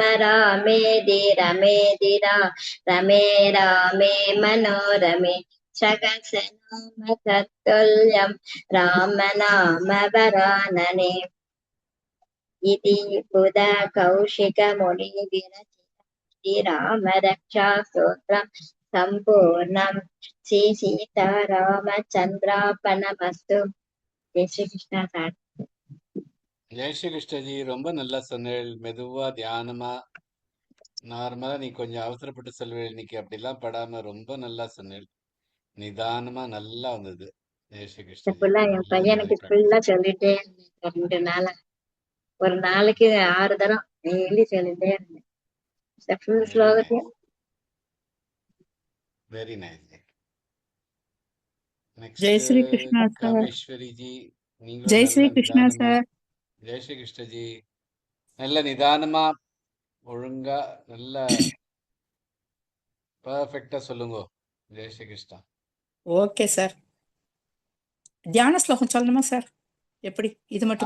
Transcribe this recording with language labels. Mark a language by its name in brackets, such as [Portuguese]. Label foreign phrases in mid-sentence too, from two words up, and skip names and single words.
[Sanskrit] रामेति रमेति रमे रामे मनोरमे सकसनाम तत्तुल्यं राम नाम वरानने इति बुधा कौशिकमुनिविरचितं श्रीरामरक्षास्तोत्रं सम्पूर्णं श्री सीतारामचन्द्रार्पणमस्तु [Hindi] जय श्री कृष्ण सार [Tamil] ஜெய் ஸ்ரீ கிருஷ்ணஜி, ரொம்ப நல்லா சொன்னேள். மெதுவா தியானமா நார்மலா நீ கொஞ்சம் அவசரப்பட்டு சொல்வேள். இன்னைக்கு அப்படிலாம் படாம ரொம்ப நல்லா சொன்னேள். நிதானமா நல்லா வந்தது. ஜெய் ஸ்ரீ கிருஷ்ணஜி, ஃபுல்லா என் நல்ல பையனுக்கு ப்ராக்டிஸ். ஃபுல்லா சொல்லிட்டே இருந்தேன் 2 நாளா ஒரு நாளைக்கு 6 தரம் டெய்லி சொல்லிட்டே இருந்தேன் ஃபுல் வெரி ஸ்லோகத்தையும் [English] nice, very nice. [Hindi] जय [Tamil] நெக்ஸ்ட் [Hindi] श्री कृष्णा सर। [Tamil] காமேஸ்வரி ஜி, நீங்களும் [Hindi] जय [Tamil] நல்ல [Hindi] श्री कृष्णा [Tamil] நிதானமா. [Hindi] सर। [Tamil] ஜெய் ஸ்ரீ கிருஷ்ணஜி, நல்ல நிதானமா ஒழுங்கா நல்ல பர்ஃபெக்டா சொல்லுங்க. ஜெய் ஸ்ரீ கிருஷ்ணா. [English] okay sir, [Tamil] தியான ஸ்லோகம் சொல்லணுமா சார்? எப்படி இது மட்டுமா?